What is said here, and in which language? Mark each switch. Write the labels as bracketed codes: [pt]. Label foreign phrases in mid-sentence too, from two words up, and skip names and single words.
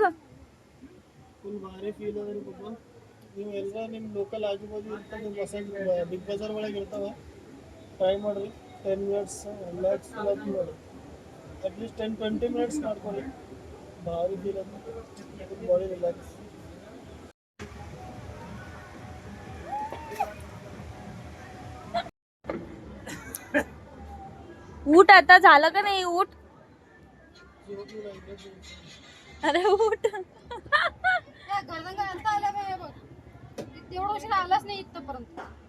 [kn] ಫುಲ್ ಭಾರಿ ಫೀಲ್ ಅದ ರೀ ಪಪ್ಪ. ನೀವು ಎಲ್ಲ ನಿಮ್ಮ ಲೋಕಲ್ ಆಜು-ಬಾಜು ಇರ್ತಾವ, ನಿಮ್ಮ ಮಸಾಜ್ ಬಿಗ್ ಬಜಾರ್ ಒಳಗೆ ಇರ್ತಾವ, ಟ್ರೈ ಮಾಡಿರಿ. [en] 10 minutes relax [kn] ಮಾಡಿ, [en] at least 10-20 minutes [kn] ಮಾಡ್ಕೊಳ್ಳಿ. ಭಾರಿ ಫೀಲ್ ಅದ, [en] body relax. [mr] ऊट आता झालं का नाही? ऊट. अरे ऊट. तेवढं उशीर आलाच नाही इथपर्यंत.